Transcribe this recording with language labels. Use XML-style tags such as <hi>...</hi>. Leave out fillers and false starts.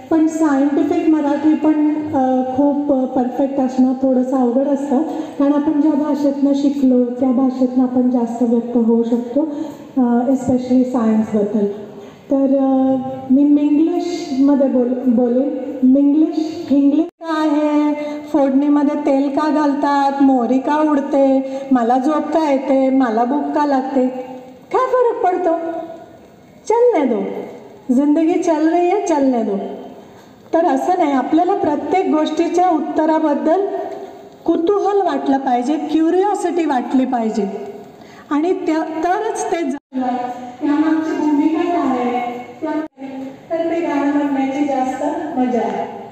<mr>पण सायंटिफिक मराठी पण खूप परफेक्ट असणं थोडंसं अवघड असतं, कारण आपण ज्या भाषेतनं शिकलो त्या भाषेतनं आपण जास्त व्यक्त होऊ शकतो, एस्पेशली सायन्सबद्दल। तर मी मिंग्लिशमध्ये बोलेन। इंग्लिश काय आहे, फोडणीमध्ये तेल का घालतात, मोहरी का उडते, मला झोप का येते, मला भूक का लागते, काय फरक पडतो?</mr> <hi>चलने दो, जिंदगी चल रही है, चलने दो।</hi> <mr>तर असं नाही, आपल्याला प्रत्येक गोष्टीच्या उत्तराबद्दल कुतूहल वाटलं पाहिजे, क्युरिओसिटी वाटली पाहिजे आणि तरच ते त्यामागची भूमिका काय आहे, तर ते गाणं म्हणण्याची जास्त मजा आहे।</mr>